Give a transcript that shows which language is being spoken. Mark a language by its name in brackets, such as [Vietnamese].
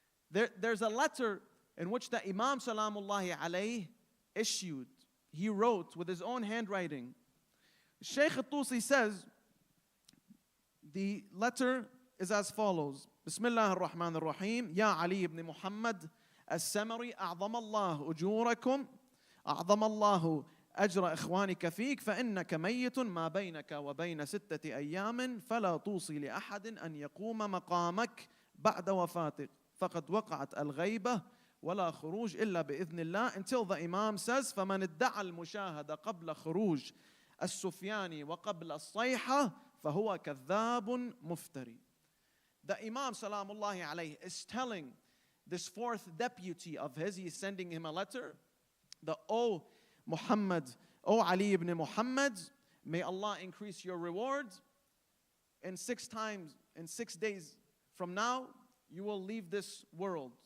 [English] There's a letter in which the Imam Salamullahi alayhi issued. He wrote with his own handwriting. Shaykh At-Tusi says, the letter is as follows. [Arabic] Bismillah ar-Rahman ar-Rahim. Ya Ali ibn Muhammad as-Samari, أعظم الله أجوركم أعظم الله أجر إخوانك فيك فإنك ميت ما بينك وبين 6 أيام فلا توصي لأحد أن يقوم مقامك بعد وفاتك فقد وقعت الغيبة ولا خروج إلا بإذن الله, [English] until the Imam says [Arabic] فمن ادعى المشاهدة قبل خروج السفياني وقبل الصيحة فهو كذاب مفتري. [English] The Imam Salamullahi alayhi is telling this fourth deputy of his, he is sending him a letter, O Muhammad, O Ali ibn Muhammad, may Allah increase your reward. In 6 days from now, you will leave this world.